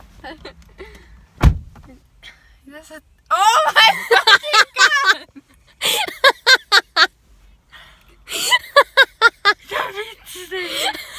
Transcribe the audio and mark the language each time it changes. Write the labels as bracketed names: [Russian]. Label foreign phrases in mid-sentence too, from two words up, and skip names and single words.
[Estonian] Mida sa... [English] Oh my fucking god! [Estonian] Mida vitsi teile?